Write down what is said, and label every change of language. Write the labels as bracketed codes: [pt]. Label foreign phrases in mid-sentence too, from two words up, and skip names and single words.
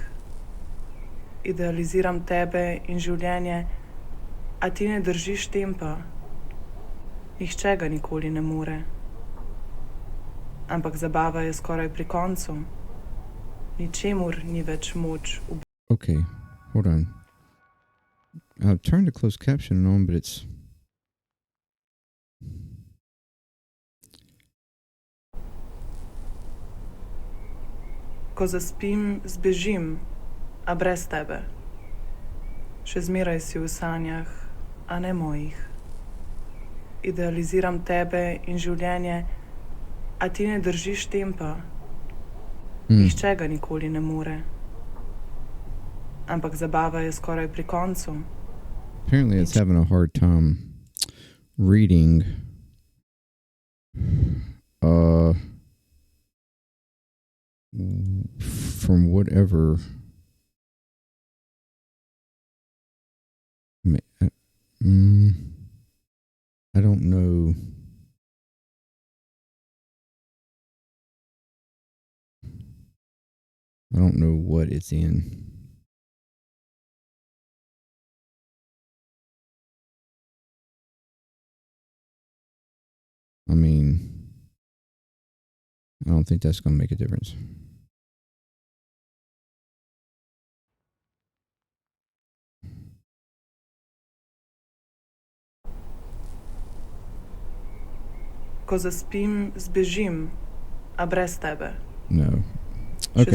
[sl] Idealiziram tebe in življenje, a ti ne držiš tempa. Nihče ga nikoli ne more. Ampak zabava je skoraj pri koncu. Ničemur ni več moč. [en] Okay, hold on. I've turned the closed caption on, but it's... [sl] Ko zaspim, zbežim, a brez tebe. Še zmeraj si v sanjah, a ne mojih. Idealiziram tebe in življenje, a ti ne držiš tempa. Nihče ga nikoli ne more. Ampak zabava je skoraj pri koncu. [en] Apparently it's having a hard time reading from whatever. I don't know. I don't know what it's in. I mean, I don't think that's going to make a difference. [sl] Ko zaspim, zbežim, a brez tebe. [en] No. Okay,